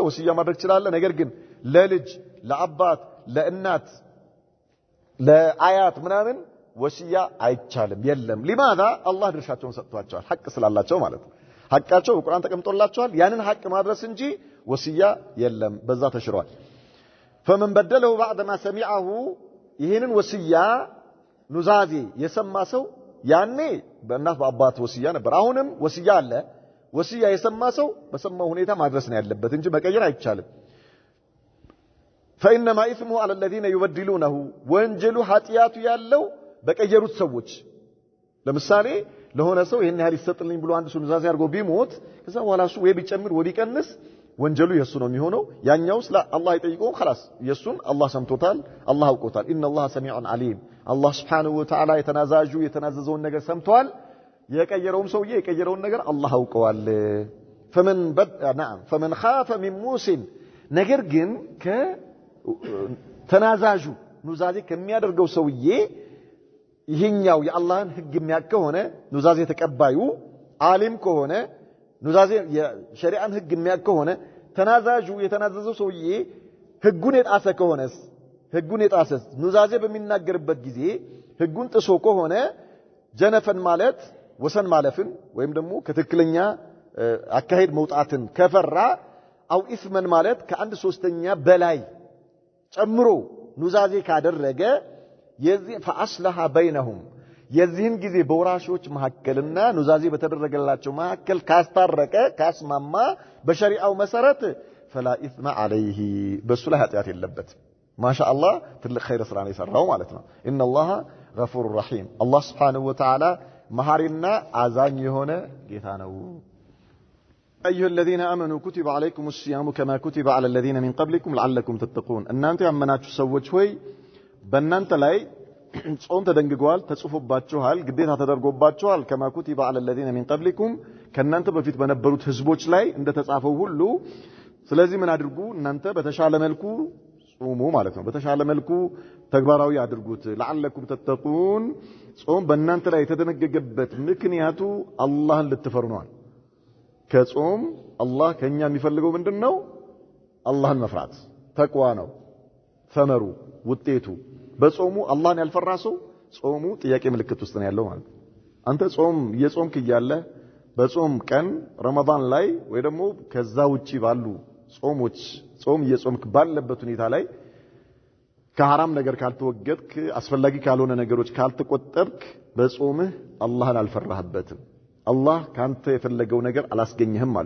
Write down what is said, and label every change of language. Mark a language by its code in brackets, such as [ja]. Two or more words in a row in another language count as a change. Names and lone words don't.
[am] ወሲያ ማድረግ ይችላል። ነገር ግን ለልጅ ለአባት ለእናት ለአያት ምናምን ወሲያ አይቻልም የለም። لماذا አላህ ድርሻቸውን ሰጥቷቸዋል ሐቅ ስላላቸው ማለት ነው። ሐቃቸው በቁርአን ተቀምጦላቸዋል። ያንን ሐቅ ማድረስ እንጂ ወሲያ የለም። በዛ ተሽሯል። [ar] فمن بدله بعد ما سمعه [am] ይሄንን ወሲያ ኑዛዜ የሰማ ሰው ያኔ በእናት በአባት ወሲያ ነበር። አሁንም ወሲያ አለ። ወሲያ የሰማ ሰው በሰማው ሁኔታ ማድረስ ነው ያለበት እንጂ መቀየር አይቻልም። [ar] فإنما إثمه على الذين يبدلونه [am] ወንጀሉ ኃጢያቱ ያለው በቀየሩት ሰዎች። ለምሳሌ ለሆነ ሰው ይሄን ያህል ይሰጥልኝ ብሎ አንድ ሰው ኑዛዜ አድርጎ ቢሞት ከዛ በኋላ እሱ ወይ ቢጨምር ወይ ቢቀንስ ወንጀሉ የሱ ነው የሚሆነው። ያኛውስ አላህ ይጠይቀው خلاص የሱን አላህ ሰምቶታል አላህ አውቆታል። [ar] إن الله سميع عليم [am] አላህ [ar] سبحانه وتعالى [am] የተናዘዘውን ነገር ሰምቷል። የቀየረውም ሰውዬ የቀየረውን ነገር አላህ አውቀዋል። [ar] فمن خاف من موس [am] ነገር ግን ከተናዛዡ ኑዛዜ ከሚያደርገው ሰውዬ ይሄኛው የአላህን ህግ የሚያውቅ ከሆነ ኑዛዜ ተቀባዩ ዓሊም ከሆነ ኑዛዜ የሸሪዓን ህግ የሚያውቅ ከሆነ ተናዛዡ የተናዘዘው ሰውዬ ህጉን የጣሰ ኑዛዜ በሚናገርበት ጊዜ ህጉን ጥሶ ከሆነ ጀነፈን ማለት ወሰን ማለፍን ወይም ደግሞ ከትክክለኛ አካሄድ መውጣትን ከፈራ [ar] أو إثما [am] ማለት ከ1/3 በላይ ጨምሮ ኑዛዜ ካደረገ የዚህ [ar] فاصلح بينهم [am] የዚህን ጊዜ በወራሾች መሐከልና ኑዛዜ በተደረገላቸው መሐከል ካስታረቀ ካስማማ በሸሪዓው መሰረት [ar] فلا اثم عليه [am] በሱ ላይ ኃጢያት የለበት። ማሻአላህ ትልቅ ኸይር ስራ ነው የሰራው ማለት ነው። [ar] إن الله غفور رحيم [am] አላህ [ar] سبحانه وتعالى [am] መሐሪና አዛኝ የሆነ ጌታ ነው። [ar] أيها الذين آمنوا كتب عليكم الصيام كما كتب على الذين من قبلكم لعلكم تتقون [am] እናንተ ያመናችሁ ሰዎች ሆይ በእናንተ ላይ ጾም ተደንግጓል ተጽፎባችኋል ግዴታ ተደርጎባችኋል [ar] كما كتب على الذين من قبلكم [am] ከእናንተ በፊት በነበሩት ህዝቦች ላይ እንደተጻፈው ሁሉ። ስለዚህ ምን አድርጉ እናንተ በተሻለ መልኩ ጾሙ ማለት ነው። በተሻለ መልኩ ተግባራዊ አድርጉት። [ar] لعلكم تتقون [am] ጾም በእናንተ ላይ የተደነገገበት ምክንያቱ አላህን ልትፈሩ ነው። ከጾም አላህ ከኛ የሚፈልገው ምንድነው? አላህን መፍራት ተቅዋ ነው። ثمሩ ውጤቱ በጾሙ አላህን ያልፈራ ሰው ጾሙ ጥያቄ ምልክት ውስጥ ነው ያለው ማለት አንተ ጾም የጾምክ እያለ በጾም ቀን ረመዳን ላይ ወይ ደግሞ ከዛ ውጪ ባሉ ጾሞች ጾም የጾምክ ባለበት ሁኔታ ላይ ከሐራም ነገር ካልተወገድክ አስፈላጊ ካልሆነ ነገሮች ካልተቆጠብክ በጾምህ አላህን አልፈራህበትም አላህ ካንተ የፈለገው ነገር አላስገኘህም ማለት